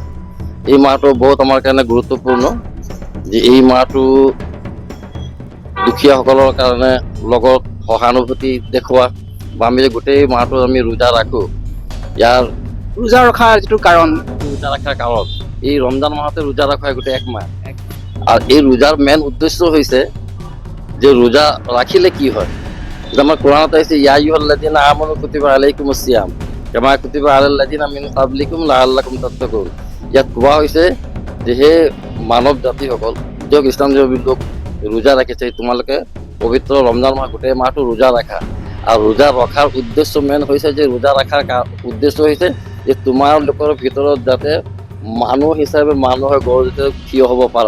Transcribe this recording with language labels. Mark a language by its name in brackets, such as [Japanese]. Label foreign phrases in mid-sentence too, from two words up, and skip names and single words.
[Assamese] এই মাহটো বহুত আমাৰ কাৰণে গুৰুত্বপূৰ্ণ, যে এই মাহটো দুখীয়াসকলৰ কাৰণে লগত সহানুভূতি দেখুওৱা, বা আমি গোটেই মাহটো আমি ৰোজা ৰাখোঁ। ইয়াৰ ৰোজা ৰখাৰ যিটো কাৰণ, ৰোজা ৰখাৰ কাৰণ এই ৰমজান মাহতে ৰোজা ৰখা গোটেই এক মাহ। আৰু এই ৰোজাৰ মেইন উদ্দেশ্য হৈছে যে ৰোজা ৰাখিলে কি হয়। আমাৰ কোৰাণত আহিছে, [Arabic] يا أيها الذين آمنوا كتب عليكم الصيام كما كتب على الذين من قبلكم لعلكم تتقون. [Assamese] ইয়াত কোৱা হৈছে যে হে মানৱ জাতিসকল, যিয়ক ইছলাম ধৰ্মীয় লোক ৰোজা ৰাখিছে, তোমালোকে পবিত্ৰ ৰমজান মাহ গোটেই মাহটো ৰোজা ৰাখা। আৰু ৰোজা ৰখাৰ উদ্দেশ্য মেইন হৈছে যে ৰোজা ৰখাৰ উদ্দেশ্য হৈছে যে তোমালোকৰ ভিতৰত যাতে মানুহ হিচাপে মানুহে গঢ় থিয় হ'ব পাৰা।